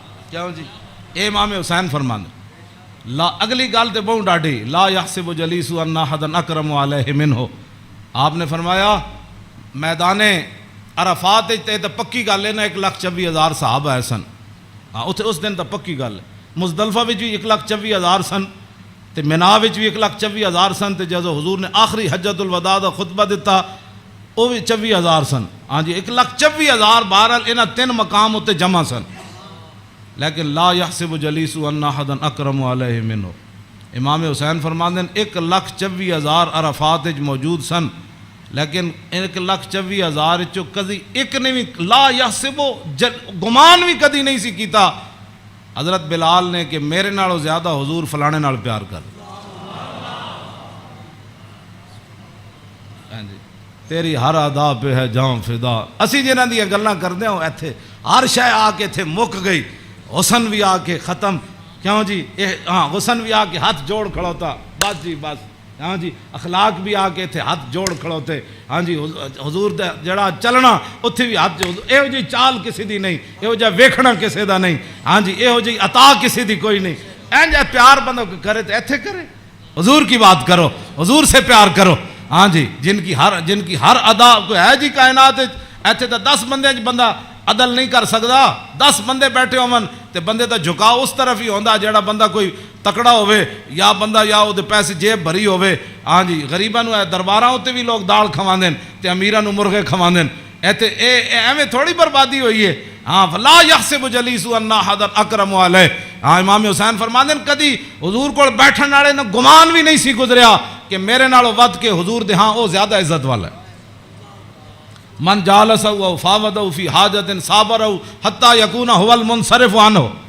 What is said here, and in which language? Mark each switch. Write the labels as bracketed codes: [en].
[pa] کیوں جی اے امام حسین فرماندے لا اگلی گل تے بہت ڈاڈی [ar] لا یحسب جلیس ان احد اکرم علیہ منہ. [pa] آپ نے فرمایا میدان عرفات تے تو پکی گل ہے نا 1,24,000 صحابہ ہے سن. ہاں اتنے اس دن تو پکی گل ہے. مزدلفہ بھی 1,24,000 سن تے مینا بھی 1,24,000 سن تے جدو حضور نے آخری حجت الوداع دا خطبہ دیتا وہ بھی 24,000 سن. ہاں جی 1,24,000 بہرحال انہاں 3 مقام اتنے جمع سن. [ar] لیکن لا یحسب جلیس ان احدا اکرم علیہ منہ. [pa] امام حسین فرماندے ہیں 1,24,000 عرفات موجود سن لیکن 1,24,000 چو کدی ایک نے بھی لا یحسب گمان بھی کدی نہیں سی کیتا حضرت بلال نے کہ میرے نالوں زیادہ حضور فلانے نال پیار کر. [ur] تیری ہر ادا پہ ہے جاں فدا. [pa] اسی جنہاں دی گلاں کردے ہوں ایتھے ہر شے آ کے ایتھے مک گئی. حسن بھی آ کے ختم. کیوں جی ہاں حسن بھی آ کے ہاتھ جوڑ کھڑوتا بس جی بس. ہاں جی اخلاق بھی آ کے تھے ہاتھ جوڑ کھڑوتے. ہاں جی حضور دا جڑا چلنا اتھے بھی ہاتھ یہو جی چال کسی دی نہیں, یہو جا ویکھنا کسی دا نہیں. ہاں جی یہو جی عطا کسی دی کوئی نہیں. این جا پیار بندہ کرے تو ایتھے کرے. [ur] حضور کی بات کرو, حضور سے پیار کرو. [pa] ہاں جی جن کی ہر ادا کوئی ہے جی کائنات ایتھے تو 10 بندے بندہ عدل نہیں کر سکتا. 10 بندے بیٹھے ہون تے بندے دا جھکاؤ اس طرف ہی ہوندا جڑا بندہ کوئی تکڑا ہوئے یا بندہ یا وہ پیسے جیب بھری ہوئے. ہاں جی غریباں نو درباراں ہوتے بھی لوگ دال کھواندے تے امیراں نو مرغے کھواندے. ایتھے ایویں تھوڑی بربادی ہوئی ہے. ہاں [ar] فلا یحسب جلیس ان احد اکرم علیہ. [pa] ہاں امام حسین فرماندے کدی حضور کول بیٹھن والے نو گمان بھی نہیں سی گزریا کہ میرے نالوں ود کے حضور دے ہاں او زیادہ عزت والا ہے. [ar] من جالسہ و فاوضہ فی حاجت صابرہ حتی یکون هو المنصرف عنہ.